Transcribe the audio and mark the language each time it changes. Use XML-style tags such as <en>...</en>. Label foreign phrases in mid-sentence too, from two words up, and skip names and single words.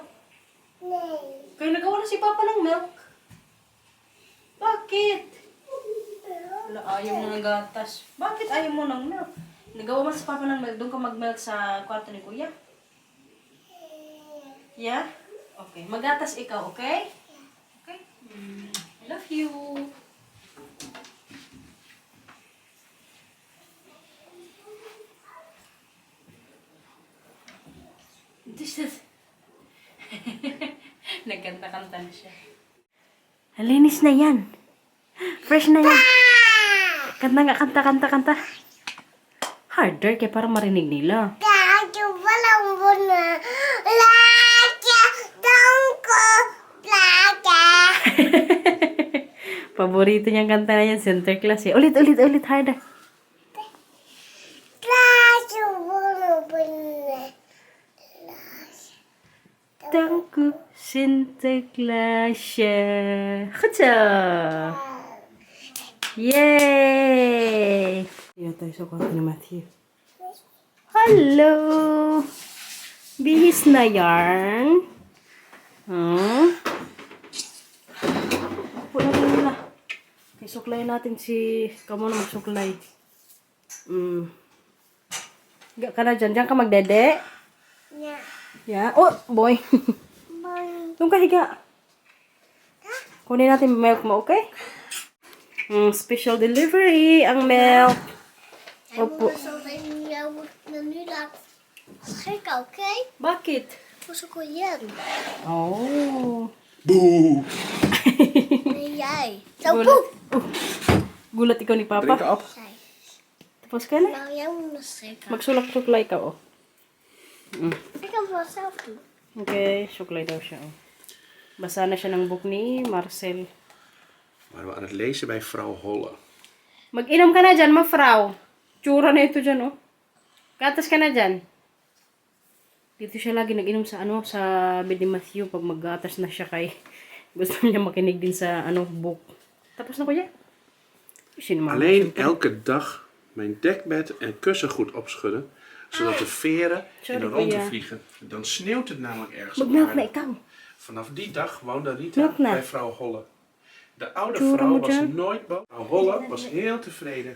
<tl>Kaya nagawa na si Papa ng milk. Bakit? Wala, ayaw mo ng gatas. Bakit ayaw mo ng milk? Nagawa mo si Papa ng milk. Doon ka mag-milk sa kwarto ni Kuya. Yeah? Okay. Magatas ikaw,</tl> <en>okay? Okay? I love you. This is...</en> <tl>Nagkanta-kanta na siya. Linis na yan. Fresh na yan. Kanta. Harder kaya para marinig nila. Paborito niyang kanta na yan,</tl> <en>center class</en> <tl>eh. Ulit,</tl> <nl>harder. Danko, Sinterklaasje. Goed zo. Yay!</nl> <tl>Iya tayo sa kwarto ni Matthew. Hello! Bihis na yarn. Upo na rin nila. Isuklay natin si... Kamu na magsuklay. Gak ka na dyan. Diyan ka magdede?</tl> <en>Yeah. Yeah. Oh, boy.</en> <tl>Doon ka higa. Kunin natin milk mo, okay?</tl> <en>Special delivery</en> <tl>ang milk. Opo.</tl> <en>Okay?</en> <tl>Bakit? Gusto ko yan. Oh.</tl> <nl>Boe! Yay.</nl> <tl>Gulat. Gulat ikaw ni Papa.</tl> <nl>Drink op.</nl> <tl>Tapos ka na.</tl> <nl>Nou, jij moet nog zeker.</nl> <tl>Magsulak-suklay ka, oh.</tl> <nl>Ik heb wel zelf doen.</nl> <tl>Okay, suklay daw siya, oh. Basa na siya ng book ni Marcel.</tl> <nl>Waren we aan het lezen bij vrouw Holle.</nl> <tl>Mag-inom ka na dyan, mafrau. Tsura na ito dyan, oh. Gatas ka na dyan. Dito siya lagi nag-inom sa sa bed ni Matthew pag mag-gatas na siya kay gusto niya makinig din sa book. Tapos na kuya?</tl> <nl>Alleen elke dag mijn dekbed en kussen goed opschudden, zodat de veren in de ronde vliegen. Dan sneeuwt het namelijk ergens op aarde. Vanaf die dag woonde Rita bij vrouw Holle. De oude vrouw was nooit boos. Vrouw Holle was heel tevreden.</nl>